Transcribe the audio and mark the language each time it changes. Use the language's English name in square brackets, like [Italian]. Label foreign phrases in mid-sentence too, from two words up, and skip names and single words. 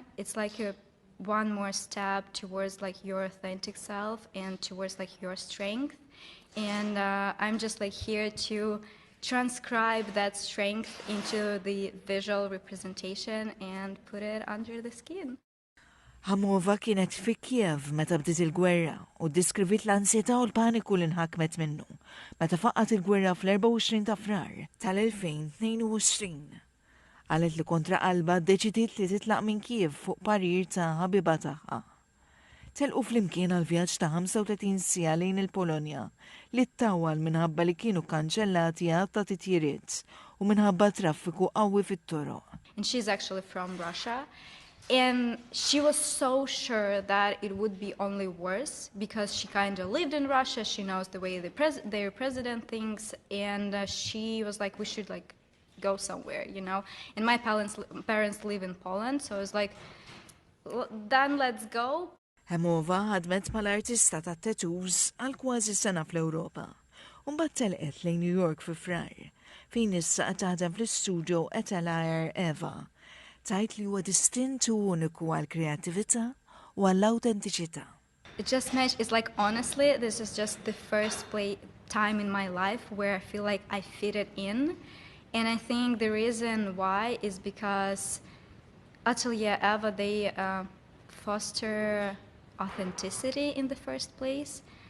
[English] It's like one more step towards like your authentic self and towards like your strength. And I'm just like here to transcribe that strength into the visual representation and put it under the skin. [Maltese] Hamova kienet fi Kiev meta bdiet il-gwerra u diskrivit l-ansjetà u l-paniku li nħakmet minnu meta faqqat il-gwerra fl-24 ta' frar tal-2022. Qalet li kontra qalba ddeċidiet li titlaq minn Kiev fuq parir ta' ħabiba tagħha. Telqu flimkien għal vjaġġ ta' 35 siegħa lejn il-Polonja li ttawwal minħabba li kienu kkanċellati għad ta' titjiriet u minħabba traffiku qawwi fit-toroq. [English] And she's actually from Russia. And she was so sure that it would be only worse because she kind of lived in Russia. She knows the way their president thinks. And she was like, we should like go somewhere, you know. And my parents live in Poland. So I was like, then let's go. [Maltese] Hamova ħadmet mal-artista ta' tattoos għal kważi sena fl-Ewropa. Mbagħad telqet lejn New York fi frar fejn issa qed taħdem fl-istudio Ep5 tajt li huwa distint u uniku għall-kreattività u għall-awtentiċità. [English] It just meant, it's like honestly, this is just the first time in my life where I feel like I fit it in. And I think the reason why is because Atelier Eva, they foster authenticity in the first place.